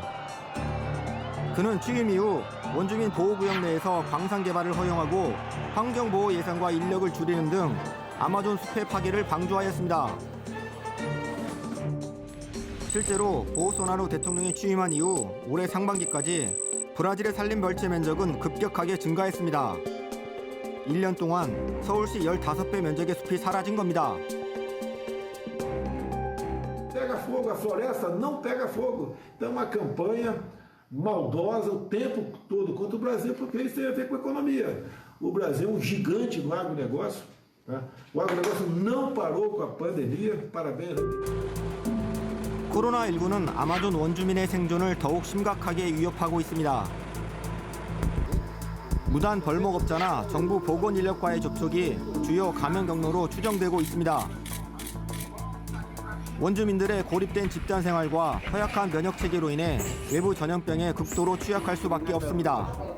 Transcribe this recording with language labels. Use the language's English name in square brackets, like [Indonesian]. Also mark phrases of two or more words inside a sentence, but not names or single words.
[Korean] 그는 취임 이후 원주민 보호구역 내에서 광산 개발을 허용하고 환경보호 예산과 인력을 줄이는 등 아마존 숲의 파괴를 방조하였습니다. 실제로 보우소나루 대통령이 취임한 이후 올해 상반기까지 브라질의 산림 벌채 면적은 급격하게 증가했습니다. 1년 동안 서울시 15배 면적의 숲이 사라진 겁니다. [Portuguese] Pega fogo, a floresta não pega fogo. Então, uma campanha maldosa o tempo todo contra o Brasil, porque isso tem a ver com a economia. O Brasil é um gigante no agronegócio. Tá? O agronegócio não parou com a pandemia. Parabéns. [Korean] 코로나19는 아마존 원주민의 생존을 더욱 심각하게 위협하고 있습니다. 무단 벌목업자나 정부 보건인력과의 접촉이 주요 감염 경로로 추정되고 있습니다. 원주민들의 고립된 집단 생활과 허약한 면역 체계로 인해 외부 전염병에 극도로 취약할 수밖에 없습니다.